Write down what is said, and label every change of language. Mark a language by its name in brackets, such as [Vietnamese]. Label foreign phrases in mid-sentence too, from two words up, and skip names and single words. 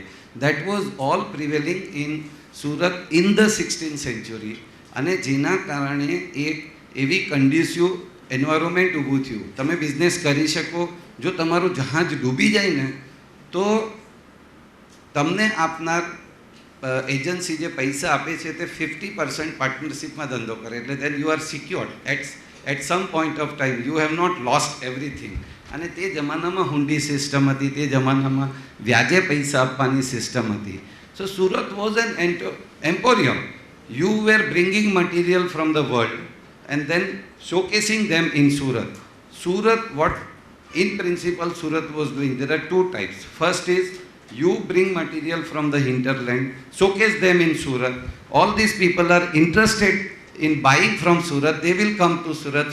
[English] That was all prevailing in Surat in the 16th century. [Gujarati] અને જેના કારણે એક એવી [English] conducive environment [Gujarati] ઊભું થયું. તમે બિઝનેસ કરી શકો. જો તમારું જહાજ ડૂબી જાય ને તો તમને આપનાર એજન્સી જે પૈસા આપે છે તે 50% પાર્ટનરશિપમાં ધંધો કરે. [English] એટલે then you are secured at some point of time. You have not lost everything. [Gujarati] અને તે જમાનામાં હુંડી સિસ્ટમ હતી, તે જમાનામાં વ્યાજે પૈસા આપવાની સિસ્ટમ હતી. [English] So Surat was an emporium. You were bringing material from the world and then showcasing them in Surat. Surat, what in principle Surat was doing, there are 2 types. First is you bring material from the hinterland, showcase them in Surat. All these people are interested in buying from Surat, they will come to Surat.